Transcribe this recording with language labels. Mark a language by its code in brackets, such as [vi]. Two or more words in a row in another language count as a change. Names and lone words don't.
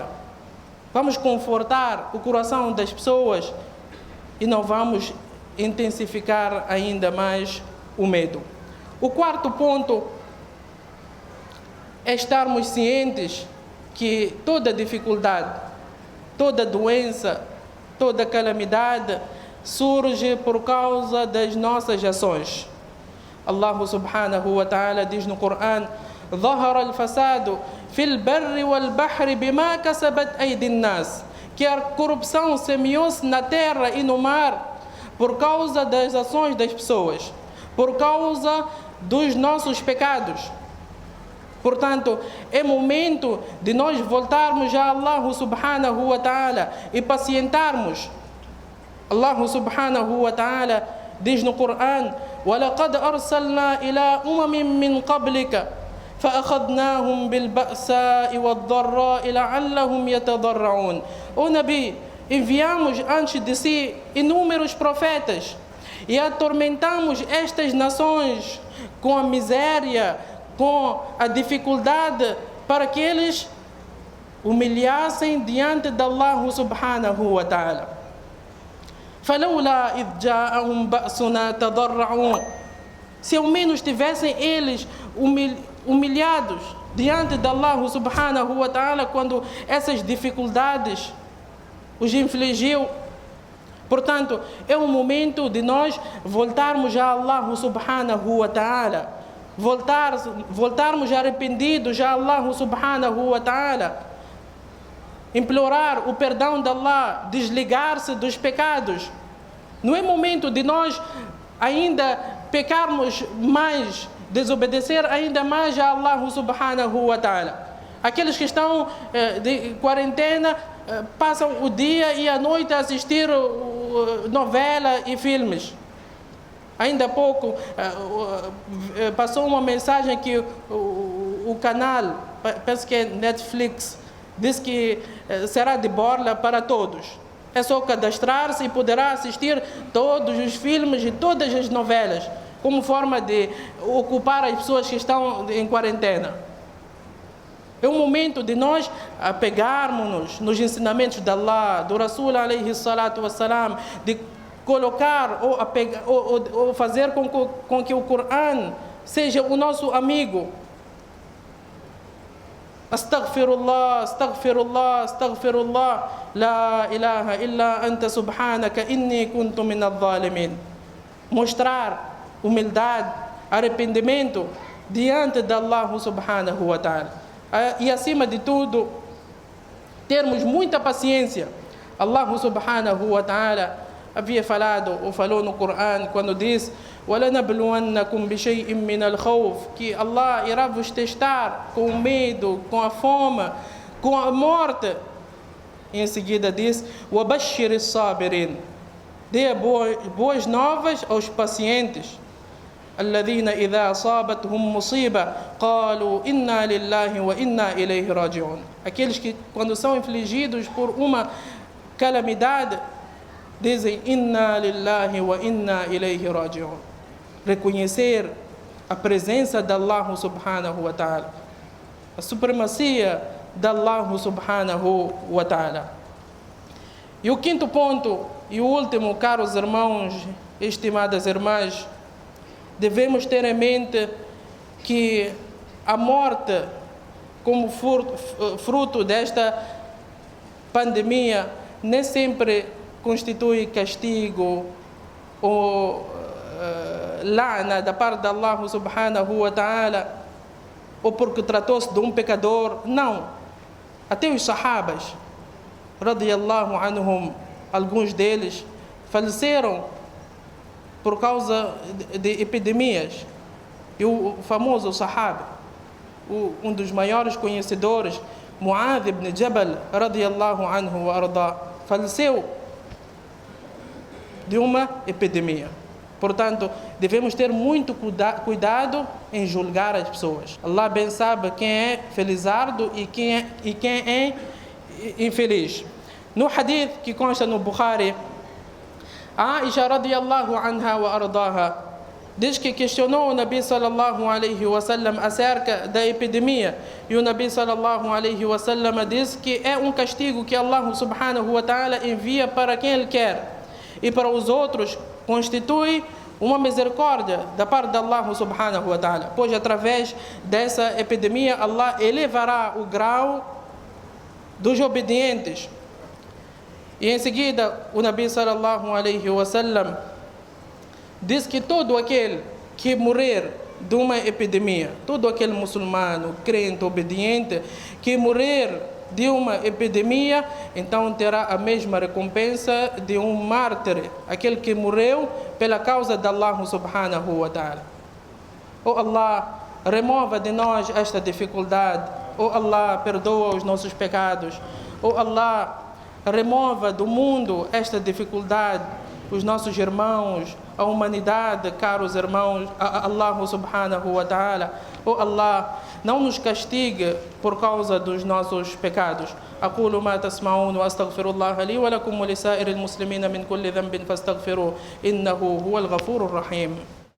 [pt] Vamos confortar o coração das pessoas e não vamos intensificar ainda mais o medo. O quarto ponto é estarmos cientes que toda dificuldade, toda doença, toda calamidade surge por causa das nossas ações. [ar] الله سبحانه وتعالى [pt] diz no Coran: [ar] ظهر الفساد في البر والبحر بما كسبت أيدي الناس, [pt] que a corrupção semeou-se na terra e no mar por causa das ações das pessoas, por causa dos nossos pecados. Portanto, é momento de nós voltarmos a [ar] الله سبحانه وتعالى [pt] e pacientarmos. [ar] الله سبحانه وتعالى [pt] diz no Coran: [ar] وَلَقَدْ أَرْسَلْنَا إِلَىٰ أُمَمٍ مِّن قَبْلِكَ فَأَخَذْنَاهُمْ بِالْبَأْسَاءِ وَالضَّرَّاءِ لَعَلَّهُمْ يَتَضَرَّعُونَ. [pt] Ó Nabi, enviamos antes de si inúmeros profetas e atormentamos estas nações com a miséria, com a dificuldade, para que eles humilhassem diante de [ar] الله سبحانه وتعالى. فَلَوْلَا إِذْ جَاءَهُمْ بَأْسُنَا تَضَرَّعُونَ. [pt] Se ao menos tivessem eles humilhados diante de [ar] الله سبحانه وتعالى [pt] quando essas dificuldades os infligiu. Portanto, é o momento de nós voltarmos a [ar] الله سبحانه وتعالى, [pt] voltarmos arrependidos a [ar] الله سبحانه وتعالى, [pt] implorar o perdão de Allah, desligar-se dos pecados. Não é momento de nós ainda pecarmos mais, desobedecer ainda mais a [ar] الله سبحانه وتعالى. [pt] Aqueles que estão de quarentena passam o dia e a noite a assistir novela e filmes. Ainda há pouco passou uma mensagem que o canal, penso que é Netflix, diz que será de borla para todos. É só cadastrar-se e poderá assistir todos os filmes e todas as novelas, como forma de ocupar as pessoas que estão em quarentena. É o momento de nós apegarmos-nos nos ensinamentos de Allah, do Rasul [ar] عليه الصلاة والسلام, [pt] de colocar ou fazer com que o Coran seja o nosso amigo. [ar] أستغفر الله، أستغفر الله، أستغفر الله، لا إله إلا أنت سبحانك إني كنت من الظالمين. [pt] Mostrar humildade, arrependimento diante de [ar] الله سبحانه وتعالى. [pt] E acima de tudo, termos muita paciência. [ar] الله سبحانه وتعالى [pt] havia falado ou falou no Coran quando diz: [ar] وَلَنَبْلُوَنَّكُمْ بِشَيْءٍ مِّنَ الْخَوْفِ, [pt] que Allah irá vos testar com o medo, com a fome, com a morte. E em seguida diz: [ar] وَبَشِّرِ الصَّابِرِينَ, [pt] dê boas novas aos pacientes. [ar] الَّذِينَ إِذَا أَصَابَتْهُمْ مُصِيبَةٌ قَالُوا إِنَّا لِلَّهِ وَإِنَّا إِلَيْهِ رَاجِعُونَ. [pt] Aqueles que, quando são infligidos por uma calamidade, dizem: [ar] إنا لله وإنا إليه راجعون. [pt] Reconhecer a presença de [ar] الله سبحانه وتعالى, [pt] a supremacia de [ar] الله سبحانه وتعالى. [pt] E o quinto ponto e o último, caros irmãos, estimadas irmãs, devemos ter em mente que a morte, como fruto desta pandemia, nem sempre constitui castigo ou la'na da parte de [ar] الله سبحانه وتعالى, [pt] ou porque tratou-se de um pecador. Não. Até os sahabas, [ar] رضي الله عنهم, [pt] alguns deles faleceram por causa de epidemias. E o famoso sahaba, um dos maiores conhecedores, [ar] Mu'adh ibn Jabal, رضي الله عنه وأرضاه, [pt] faleceu de uma epidemia. Portanto, devemos ter muito cuidado em julgar as pessoas. Allah bem sabe quem é felizardo e quem é infeliz. No hadith que consta no Bukhari, Aisha [ar] رضي الله عنها وأرضاها [pt] diz que questionou o Nabi [ar] صلى الله عليه وسلم [pt] acerca da epidemia, e o Nabi [ar] صلى الله عليه وسلم [pt] diz que é um castigo que [ar] الله سبحانه وتعالى [pt] envia para quem Ele quer, e para os outros constitui uma misericórdia da parte de [ar] الله سبحانه وتعالى, [pt] pois através dessa epidemia Allah elevará o grau dos obedientes. E em seguida o Nabi [ar] صلى الله عليه وسلم [pt] diz que todo aquele que morrer de uma epidemia, todo aquele muçulmano, crente, obediente, que morrer de uma epidemia, então terá a mesma recompensa de um mártir, aquele que morreu pela causa de [ar] الله سبحانه وتعالى. [pt] Oh Allah, remova de nós esta dificuldade. Oh Allah, perdoa os nossos pecados. Oh Allah, remova do mundo esta dificuldade, os nossos irmãos, a humanidade, caros irmãos, a [ar] الله سبحانه وتعالى. [pt] Oh Allah, não nos castigue por causa dos nossos pecados. [ar] أقول ما تسمعون وأستغفر الله لي ولكم ولسائر المسلمين من كل ذنب فاستغفروه إنه هو الغفور الرحيم.